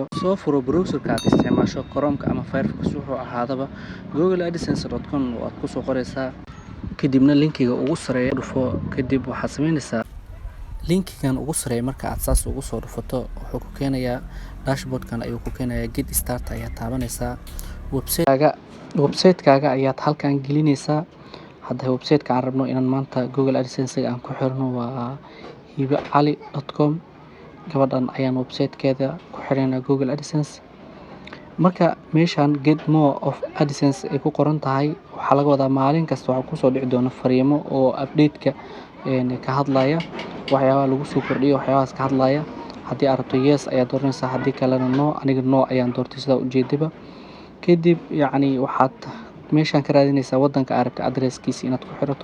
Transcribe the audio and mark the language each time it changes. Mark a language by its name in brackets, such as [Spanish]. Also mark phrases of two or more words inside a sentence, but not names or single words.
[Somali] Soo furo browser-ka aad isticmaasho Chrome ama Firefox wuxuu ahaadaba googleadsense.com waad ku soo qoraysaa kadibna linkiga ugu sareeya dhufo kadib waxaad samaynaysaa linkigan ugu sareeya marka aad saas ugu soo dhufato wuxuu ku keenayaa dashboard-kan ayuu ku keenayaa [English] get start [Somali] ayaa taabanaysaa website-kaaga ayaad halkan gelinaysaa. Hadda website-ka aan rabno inaan maanta Google AdSense aan ku xirno waa hibacali.com. gabadhan ayaan website-keeda ku xiranaa Google AdSense. Marka meeshan [English] get more of AdSense [Somali] ay ku qoran tahay waxaa laga wadaa maalin kasta waxaa kusoo dhici doona fariimo oo update-ka ka hadlaya waxyaabaha lagu soo kordhiyo waxyaabahaas ka hadlaya. Haddii aad rabto yes ayaad dooranaysaa, haddii kalena no. Aniga no ayaan doortay sida ujeedaba. Kadib waxaad meeshan ka raadinaysaa waddanka aad rabto addresskiisa inaad ku xirato.